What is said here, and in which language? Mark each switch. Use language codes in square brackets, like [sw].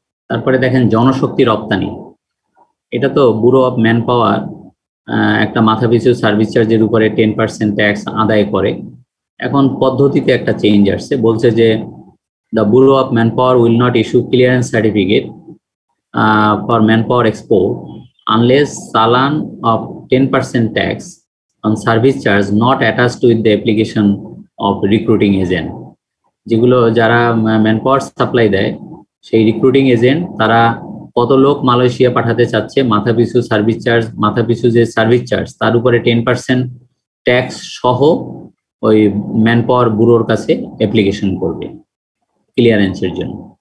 [bn] তারপরে দেখেন জনশক্তি রপ্তানি, এটা তো ব্যুরো অফ ম্যান পাওয়ার একটা মাথাপিছু সার্ভিস চার্জের উপরে 10% ট্যাক্স আদায় করে। এখন পদ্ধতিতে একটা চেঞ্জ আসছে, বলছে যে [en] The bureau of man power will not issue clearance certificate for man power export unless challan of 10% tax on service charge not attached with the application of recruiting agent. [bn] যেগুলো যারা ম্যান পাওয়ার সাপ্লাই দেয় সেই recruiting agent তারা কত লোক Malaysia পাঠাতে চাচ্ছে মাথাপিছু যে সার্ভিস চার্জ তার উপরে 10% ট্যাক্স সহ ওই ম্যান পাওয়ার ব্যুরোর কাছে অ্যাপ্লিকেশন করবে ক্লিয়ারেন্সের জন্য।